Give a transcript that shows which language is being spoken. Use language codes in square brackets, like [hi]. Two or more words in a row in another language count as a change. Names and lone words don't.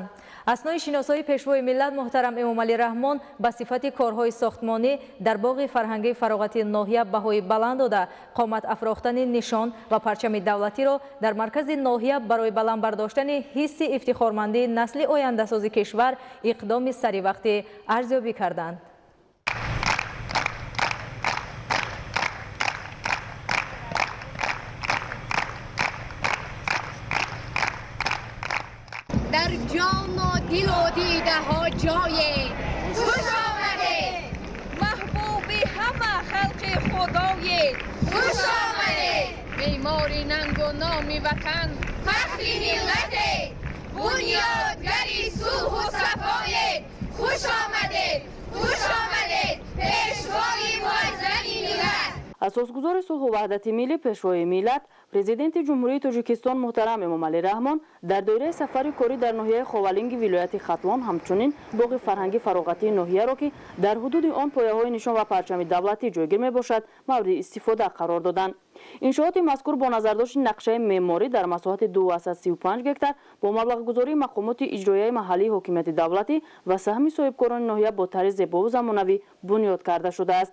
[tg] аснои шиносоии пешвои миллат муҳтарам Эмомалӣ Раҳмон ба сифати корҳои сохтмонӣ дар боғи фарҳангии фароғати ноҳия баҳои баланд дода қомат афрохтани нишон ва парчами давлатиро дар маркази ноҳия барои баланд бардоштани ҳисси ифтихормандии насли ояндасози кишвар иқдоми саривақтӣ арзёбӣ карданд. дар ҷон ва дил ва дидаҳо ҷой хуш омадед маҳбуби ҳама халқи Худой хуш омадед меъмори нанг ва номи ватан фахри миллат бунёдгари сулҳ ва сафой хуш омадед пешвои муаззами миллат. асосгузори сулҳ ва ваҳдати миллӣ пешвои миллат президенти ҷумҳурии Тоҷикистон муҳтарам Эмомалӣ Раҳмон дар доираи сафари корӣ дар ноҳияи ховалинги вилояти Хатлон ҳамчунин боғи фарҳангӣ фароғатии ноҳияро ки дар ҳудуди он пояҳои нишон ва парчами давлатӣ ҷойгир мебошад мавриди истифода қарор доданд. иншооти мазкур бо назардошти нақшаи меъморӣ дар масоҳати 235 гектар бо маблағгузории мақомоти иҷроияи маҳаллии ҳокимияти давлатӣ ва саҳми соҳибкорони ноҳия бо тарзи зебову замонавӣ бунёд карда шудааст.